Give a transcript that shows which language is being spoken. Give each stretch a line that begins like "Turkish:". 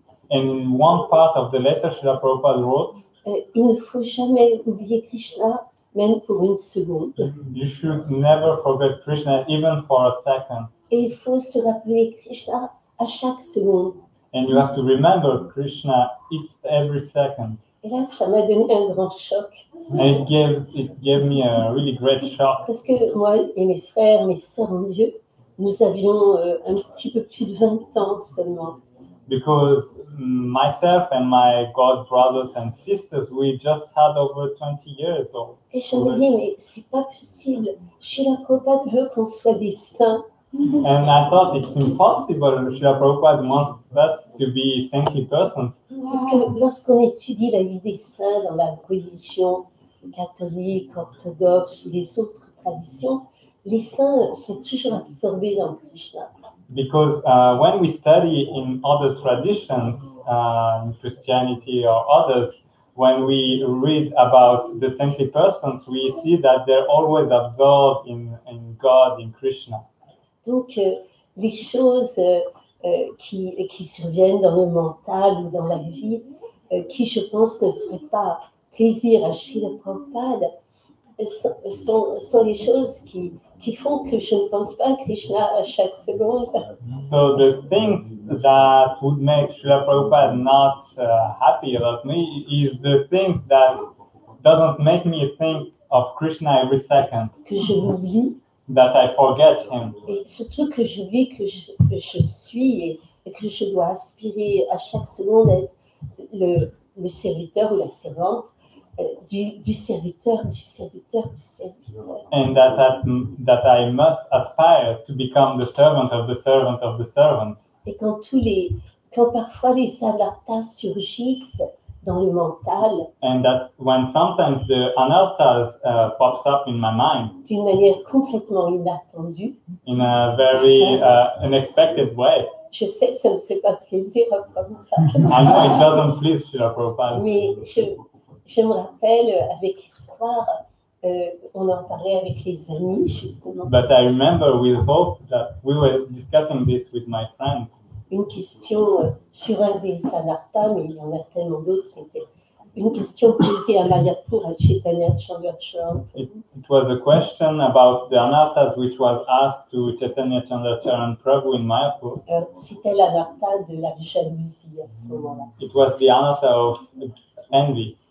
English: In one part of the letter, Srila Prabhupada wrote,
French: il ne faut jamais oublier Krishna, même pour une seconde.
English: you should never forget Krishna even for a second.
French: Et il faut se rappeler Krishna à chaque seconde.
English: And you have to remember Krishna every second.
French: Et là, ça m'a donné un grand choc.
English: And it gave me a really great shock.
French: Parce que moi et mes frères, mes sœurs en Dieu, nous avions un petit peu plus de 20 ans seulement.
English: Because myself and my god brothers and sisters, we just had over 20 years old.
French: Et je me dis, mais c'est pas possible. Srila Prabhupada veut qu'on soit des saints.
English: And I thought it's impossible. Srila Prabhupada wants us to be saintly persons.
French: Parce que lorsqu'on étudie la vie des saints dans la religion catholique, orthodoxe ou les autres traditions, les saints sont toujours absorbés dans Krishna.
English: Because when we study in other traditions, in Christianity or others, when we read about the saintly persons, we see that they're always absorbed in God, in Krishna.
French: Donc, les choses qui surviennent dans le mental ou dans la vie, qui, je pense, ne feraient pas plaisir à Srila Prabhupada, sont les choses qui font que je ne pense pas à Krishna à chaque seconde.
English: So the things that would make Srila Prabhupada not happy about me is the things that doesn't make me think of Krishna every second.
French: Que je l'oublie.
English: That I forget him.
French: Et surtout que j'oublie que je suis et que je dois aspirer à chaque seconde à être le serviteur ou la servante du serviteur, du serviteur, du serviteur.
English: And that I must aspire to become the servant of the servant of the servant.
French: Et quand tous les quand parfois les anarthas surgissent dans le mental
English: and that when sometimes the anarthas pops up in my mind
French: d'une manière complètement inattendue,
English: in a very unexpected way.
French: je sais que ça ne fait pas plaisir à Prabhupada,
English: I know it doesn't please Srila Prabhupada,
French: mais je me rappelle avec histoire, on en parlait avec les amis justement,
English: but I remember with hope that we were discussing this with my friends.
French: une question sur un des anarthas, mais il y en a tellement d'autres, c'était une question posée à Mayapur, à Chaitanya Chandracharan.
English: It was a question about the anarthas which was asked to Chaitanya Chandracharan Prabhu in Mayapur.
French: C'était l'anartha de la jalousie à ce moment-là.
English: It was the anartha of envy.